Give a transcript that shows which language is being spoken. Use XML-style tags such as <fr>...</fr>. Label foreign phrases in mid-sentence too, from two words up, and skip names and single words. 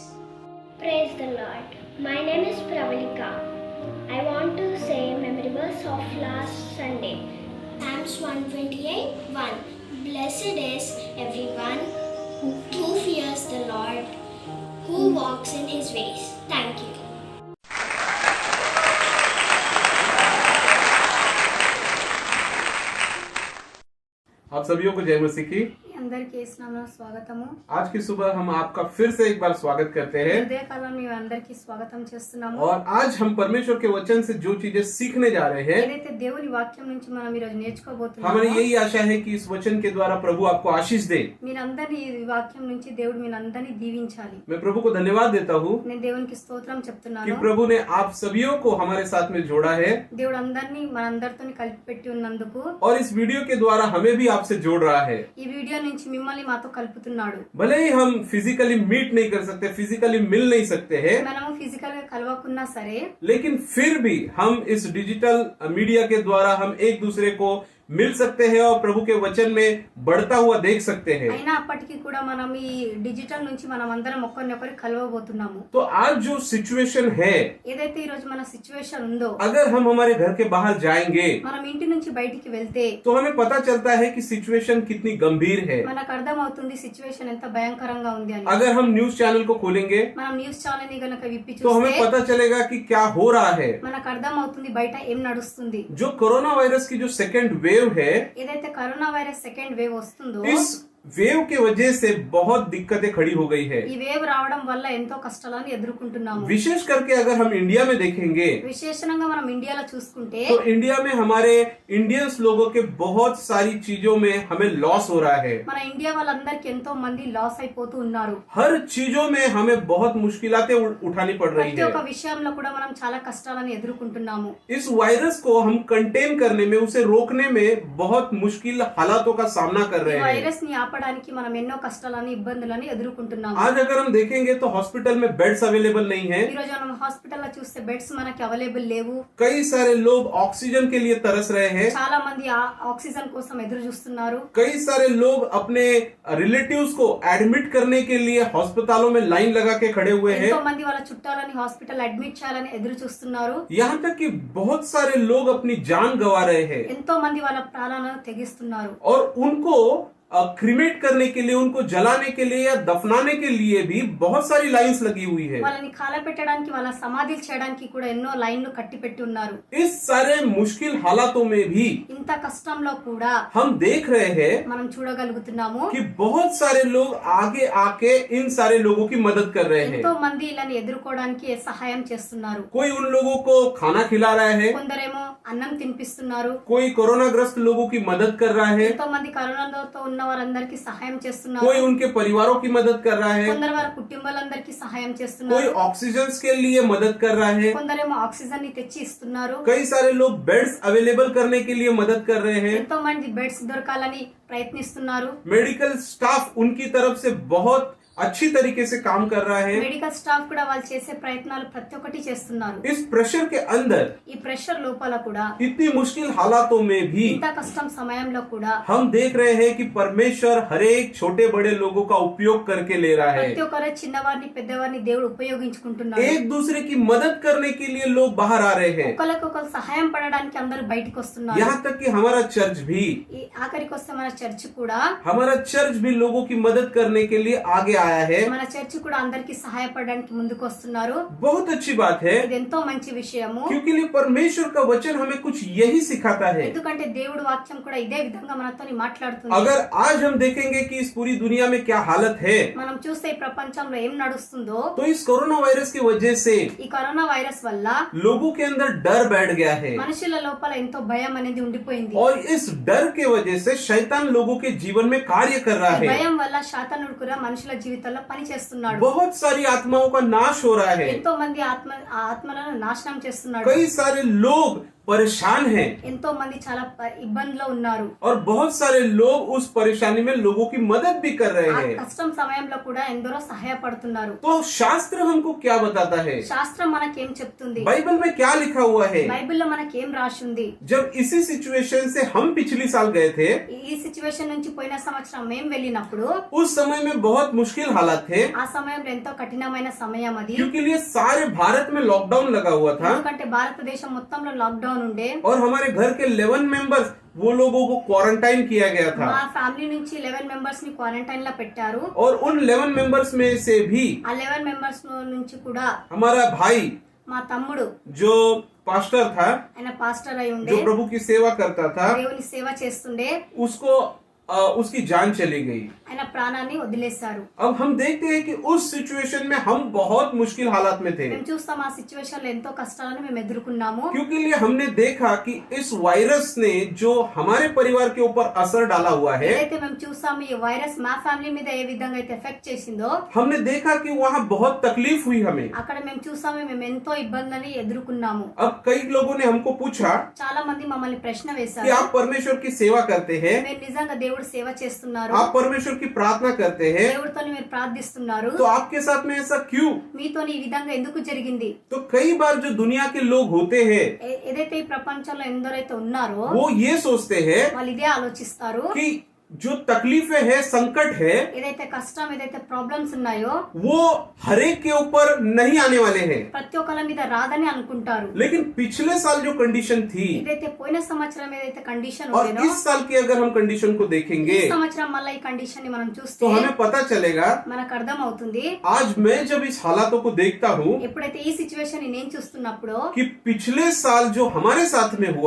<en>Praise the Lord. My name is Pravalika. I want to say memory verse of last Sunday. Psalms 128:1. Blessed is everyone who fears the Lord, who walks in His ways. Thank you.</en> <hi>आप सभी को जय मसीह की।</hi> <te>అందరికీ యేసునామములో స్వాగతము.</te> <hi>आज की सुबह हम आपका फिर से एक बार स्वागत करते हैं</hi> <te>ఉదయకాలం మీ అందరికీ స్వాగతం చేస్తున్నాము.</te> <hi>और आज हम परमेश्वर के वचन से जो चीजें सीखने जा रहे हैं,</hi> <te>ఏదైతే దేవుని వాక్యం నుంచి మనం ఈ రోజు</te> <hi>हमारी</hi> <te>నేర్చుకోబోతున్నామో</te> <hi>यही आशा है कि इस वचन के द्वारा प्रभु आपको आशीष दे।</hi> <te>మీరందరినీ ఈ వాక్యం నుంచి దేవుడు మీరందరినీ దీవించాలి.</te> <hi>मैं प्रभु को धन्यवाद देता हूँ</hi> <te>నేను దేవునికి స్తోత్రం</te> <hi>कि</hi> <te>చెప్తున్నాను.</te> <hi>प्रभु ने आप सभी को हमारे साथ में जोड़ा है</hi> <te>దేవుడు అందరినీ మనందరితో కలిపి పెట్టి ఉన్నందుకు</te> <hi>और इस वीडियो के द्वारा हमें भी आपसे जोड़ रहा है।</hi> <te>ఈ వీడియో నుంచి మిమ్మల్ని మాతో కలుపుతున్నాడు.</te> <hi>भले ही हम</hi> <en>physically meet</en> <hi>नहीं कर सकते, फिजिकली मिल नहीं सकते हैं,</hi> <te>మనము ఫిజికల్ గా కలవకున్నా సరే</te> <hi>लेकिन फिर भी हम इस</hi> <en>digital media</en> <hi>के द्वारा हम एक दूसरे को मिल सकते हैं और प्रभु के वचन में बढ़ता हुआ देख सकते हैं।</hi> <te>అయినా అప్పటికి కూడా మనం ఈ డిజిటల్ నుంచి మనం అందరం ఒకరినొకరు కలవబోతున్నాము.</te> <hi>तो आज जो सिचुएशन है,</hi> <te>ఏదైతే ఈ రోజు మన సిచ్యువేషన్ ఉందో,</te> <hi>अगर हम हमारे घर के बाहर जाएंगे</hi> <te>మనం ఇంటి నుంచి బయటికి వెళ్తే</te> <hi>तो हमें पता चलता है कि सिचुएशन कितनी गंभीर है।</hi> <te>మనకు అర్థం అవుతుంది సిచ్యువేషన్ ఎంత భయంకరంగా ఉంది అని.</te> <hi>अगर हम</hi> <en>news channel</en> <hi>को खोलेंगे</hi> <te>మనం</te> <en>news channel</en> <te>ని గనక విప్పి</te> <hi>तो हमें</hi> <te>చూస్తే</te> <hi>पता चलेगा कि क्या हो रहा है।</hi> <te>మనకు అర్థం అవుతుంది బయట ఏం నడుస్తుంది.</te> <hi>जो कोरोना वायरस की जो</hi> <en>second wave</en> <hi>है,</hi> <te>ఏదైతే కరోనా వైరస్</te> <en>second wave</en> <te>వస్తుందో,</te> <hi>इस वेव के वजह से बहुत दिक्कतें खड़ी हो गई है।</hi> <te>ఈ వేవ్ రావడం వల్ల ఎంతో కష్టాలను ఎదుర్కొంటున్నాము.</te> <hi>विशेष करके अगर हम इंडिया में देखेंगे</hi> <te>విశేషంగా మనం ఇండియాలో చూసుకుంటే</te> <hi>तो इंडिया में हमारे इंडियंस लोगों के बहुत सारी चीजों में हमें लॉस हो रहा है।</hi> <te>మన ఇండియా వాళ్ళందరికి ఎంతో మంది లాస్ అయిపోతూ ఉన్నారు.</te> <hi>हर चीजों में हमें बहुत मुश्किलातें उठानी पड़ रही</hi> <te>ప్రతి</te> <hi>है।</hi> <te>ఒక్క విషయంలో కూడా మనం చాలా కష్టాలను ఎదుర్కొంటున్నాము.</te> <hi>इस वायरस को हम कंटेन करने में, उसे रोकने में बहुत मुश्किल हालातों का सामना कर</hi> <te>ఈ</te> <hi>रहे हैं।</hi> <te>వైరస్ ని ఆపడానికి మనం ఎన్నో కష్టాలను ఇబ్బందులను ఎదుర్కొంటున్నాము.</te> <hi>आज अगर हम देखेंगे तो हॉस्पिटल में</hi> <en>beds available</en> <hi>नहीं है।</hi> <te>ఈ రోజు మనం హాస్పిటల్లో చూస్తే బెడ్స్ మనకి అవైలబుల్ లేవు.</te> <hi>कई सारे लोग ऑक्सीजन के लिए तरस रहे हैं।</hi> <te>చాలా మంది ఆక్సిజన్ కోసం ఎదురు చూస్తున్నారు.</te> <hi>कई सारे लोग अपने रिलेटिव्स को एडमिट करने के लिए अस्पतालों में लाइन लगा के खड़े हुए हैं।</hi> <te>ఎంతో మంది వాళ్ళ చుట్టాలని హాస్పిటల్ అడ్మిట్ చేయాలని ఎదురు చూస్తున్నారు.</te> <hi>यहाँ तक कि बहुत सारे लोग अपनी जान गंवा रहे हैं</hi> <te>ఎంతో మంది వాళ్ళ ప్రాణాలను తెగిస్తున్నారు.</te> <hi>और उनको क्रिमेट करने के लिए, उनको जलाने के लिए या दफनाने के लिए भी बहुत सारी लाइंस लगी हुई है।</hi> <te>వాళ్ళని కాలపెట్టడానికి వాళ్ళ సమాధులు చేయడానికి కూడా ఎన్నో లైన్లు కట్టి పెట్టి ఉన్నారు.</te> <hi>इस सारे मुश्किल हालातों में भी</hi> <te>ఇంత కష్టంలో కూడా</te> <hi>हम देख रहे हैं</hi> <te>మనం చూడగలుగుతున్నాము</te> <hi>कि बहुत सारे लोग आगे आके इन सारे लोगों की मदद कर रहे हैं।</hi> <te>ఎంతో మంది ఇలాని ఎదుర్కోవడానికి సహాయం చేస్తున్నారు.</te> <hi>कोई उन लोगों को खाना खिला रहा है,</hi> <te>కొందరేమో అన్నం తినిపిస్తున్నారు.</te> <hi>कोई कोरोना ग्रस्त लोगों की मदद कर रहा है,</hi> <te>ఎంతో మంది కరోనాతో ఉన్న వారందరికీ సహాయం చేస్తున్నారు.</te> <hi>कोई उनके परिवारों की मदद कर रहा है,</hi> <te>కొందరు వారి కుటుంబాలందరికీ సహాయం</te> <hi>कोई</hi> <te>చేస్తున్నారు.</te> <hi>ऑक्सीजन के लिए मदद कर रहा है,</hi> <te>కొందరేమో ఆక్సిజన్ ని తెచ్చి ఇస్తున్నారు.</te> <hi>कई सारे लोग</hi> <en>beds available</en> <hi>करने के लिए मदद कर रहे हैं।</hi> <te>ఎంతో మంది బెడ్స్ దొరకాలని ప్రయత్నిస్తున్నారు.</te> <en>medical staff</en> <hi>उनकी तरफ से बहुत अच्छी तरीके से काम कर रहा है।</hi> <en>medical staff</en> <te>కూడా వాళ్ళు చేసే ప్రయత్నాలు ప్రతి ఒక్కటి చేస్తున్నారు.</te> <hi>इस प्रेशर के अंदर,</hi> <te>ఈ ప్రెషర్ లోపల కూడా,</te> <hi>इतनी मुश्किल हालातों में भी</hi> <te>ఇంత కష్టం సమయంలో కూడా</te> <hi>हम देख रहे हैं कि परमेश्वर हर एक छोटे बड़े लोगों का उपयोग करके ले रहा है।</hi> <te>ప్రతి ఒక్కరు చిన్నవారిని పెద్దవారిని దేవుడు ఉపయోగించుకుంటున్నారు.</te> <hi>एक दूसरे की मदद करने के लिए लोग बाहर आ रहे हैं।</hi> <te>ఒకరికొకరు సహాయం పడడానికి అందరూ బయటికి వస్తున్నారు.</te> <hi>यहाँ तक कि हमारा चर्च भी,</hi> <te>ఈ ఆఖరికి వస్తే మన చర్చ్ కూడా,</te> <hi>हमारा चर्च भी लोगों की मदद करने के लिए आगे आया है।</hi> <te>మన చర్చ్ కూడా అందరికి సహాయపడడానికి ముందుకు వస్తున్నారు.</te> <hi>बहुत अच्छी बात है,</hi> <te>ఇది ఎంతో మంచి విషయము.</te> <hi>क्योंकि परमेश्वर का वचन हमें कुछ यही सिखाता है।</hi> <te>ఎందుకంటే దేవుడు వాక్యం కూడా ఇదే విధంగా మనతో మాట్లాడుతుంది.</te> <hi>अगर आज हम देखेंगे कि इस पूरी दुनिया में क्या हालत है,</hi> <te>మనం చూస్తే ఈ ప్రపంచంలో ఏం నడుస్తుందో,</te> <hi>तो इस कोरोना वायरस की वजह से</hi> <te>ఈ కరోనా వైరస్ వల్ల</te> <hi>लोगों के अंदर डर बैठ गया है</hi> <te>మనుషుల లోపల ఎంతో భయం అనేది ఉండిపోయింది.</te> <hi>और इस डर के वजह से शैतान लोगों के जीवन में कार्य कर रहा</hi> <te>ఈ</te> <hi>है।</hi> <te>భయం వల్ల శాతానుడు కూడా మనుషుల జీవితం జీవితంలో పని చేస్తున్నాడు.</te> <hi>बहुत सारी आत्माओं का नाश हो रहा है.</hi> <te>ఎంతో మంది ఆత్మలను నాశనం చేస్తున్నాడు.</te> <hi>कई सारे लोग परेशान हैं</hi> <te>ఎంతో మంది చాలా ఇబ్బందిలో ఉన్నారు.</te> <hi>और बहुत सारे लोग उस परेशानी में लोगों की मदद भी कर रहे</hi> <te>ఆ</te> <hi>हैं.</hi> <te>కష్టం సమయంలో కూడా ఎందరో సహాయపడుతున్నారు.</te> <hi>तो शास्त्र हमको क्या बताता है?</hi> <te>శాస్త్రం మనకేం చెప్తుంది?</te> <hi>बाइबल में क्या लिखा हुआ है?</hi> <te>బైబిల్లో మనకేం రాసి ఉంది?</te> <hi>जब इसी सिचुएशन से हम पिछली साल गए थे,</hi> <te>ఈ సిచ్యువేషన్ నుంచి పోయిన సంవత్సరం మేము వెళ్ళినప్పుడు</te> <hi>उस समय में बहुत मुश्किल हालात थे,</hi> <te>ఆ సమయంలో ఎంతో కఠినమైన సమయం అది.</te> <hi>क्योंकि लिए सारे भारत में लॉकडाउन लगा हुआ था</hi> <te>ఎందుకంటే భారతదేశం మొత్తంలో లాక్డౌన్ ఉండే.</te> <hi>और हमारे घर के 11 मेंबर्स वो लोगों को क्वारंटाइन किया गया था.</hi> <te>మా ఫ్యామిలీ నుంచి 11 మెంబర్స్ ని క్వారంటైన్ లో పెట్టారు.</te> <hi>और उन 11 मेंबर्स में से भी</hi> <te>ఆ 11 మెంబర్స్ నుంచి కూడా</te> <hi>हमारा भाई</hi> <te>మా తమ్ముడు</te> <hi>जो पास्टर था,</hi> <te>ఆయన పాస్టర్ అయి ఉండే,</te> <hi>जो प्रभु की सेवा करता था,</hi> <te>దేవుని సేవ చేస్తుండే,</te> <hi>उसको उसकी जान चली गई.</hi> <te>ఆయన ప్రాణాన్ని వదిలేశారు.</te> <hi>अब हम देखते हैं कि उस सिचुएशन में हम बहुत मुश्किल हालात में थे,</hi> <te>మేము చూస్తాం ఆ సిచ్యువేషన్ లో ఎంతో కష్టాలను మేము ఎదుర్కొన్నాము.</te> <hi>क्योंकि लिए हमने देखा कि इस वायरस ने जो हमारे परिवार के ऊपर असर डाला हुआ है,</hi> <te>ఏదైతే మేము చూస్తాము ఈ వైరస్ మా ఫ్యామిలీ మీద ఏ విధంగా అయితే ఎఫెక్ట్ చేసిందో,</te> <hi>हमने देखा कि वहाँ बहुत तकलीफ हुई हमें.</hi> <te>అక్కడ మేము చూస్తాము మేము ఎంతో ఇబ్బందులని ఎదుర్కొన్నాము.</te> <hi>अब कई लोगों ने हमको पूछा</hi> <te>చాలా మంది మమ్మల్ని ప్రశ్న</te> <hi>कि</hi> <te>వేశారు,</te> <hi>आप परमेश्वर की सेवा करते हैं,</hi> <te>మీరు నిజంగా దేవుడు సేవ చేస్తున్నారు,</te> <hi>आप परमेश्वर की प्रार्थना करते हैं,</hi> <te>దేవుడితో మీరు ప్రార్థిస్తున్నారు,</te> <hi>तो आपके साथ में ऐसा क्यों?</hi> <te>మీతో ఈ విధంగా ఎందుకు జరిగింది?</te> <hi>तो कई बार जो दुनिया के लोग होते हैं</hi> <te>ఏదైతే ఈ ప్రపంచంలో ఎందరైతే ఉన్నారో</te> <hi>वो ये सोचते हैं</hi> <te>వాళ్ళు ఇదే ఆలోచిస్తారు,</te> <hi>कि जो तकलीफें है, संकट है,</hi> <te>ఏదైతే కష్టం ఏదైతే ప్రాబ్లమ్స్ ఉన్నాయో</te> <hi>वो हर एक के ऊपर नहीं आने वाले हैं.</hi> <te>ప్రతి ఒక్కళ్ళ మీద రాదని అనుకుంటారు.</te> <hi>लेकिन पिछले साल जो कंडीशन थी</hi> <te>ఏదైతే పోయిన సంవత్సరం ఏదైతే కండిషన్</te> <hi>और</hi> <te>ఉండేనో</te> <hi>इस साल की अगर हम कंडीशन को</hi> <te>ఈ</te> <hi>देखेंगे</hi> <te>సంవత్సరం మళ్ళీ ఈ కండిషన్ ని మనం చూస్తే</te> <hi>तो हमें पता चलेगा.</hi> <te>మనకు అర్థం అవుతుంది.</te> <hi>आज मैं जब इस हालातों को देखता हूँ</hi> <te>ఎప్పుడైతే ఈ సిచ్యువేషన్ ని నేను చూస్తున్నప్పుడు</te> <hi>कि पिछले साल जो हमारे साथ में हुआ,</hi>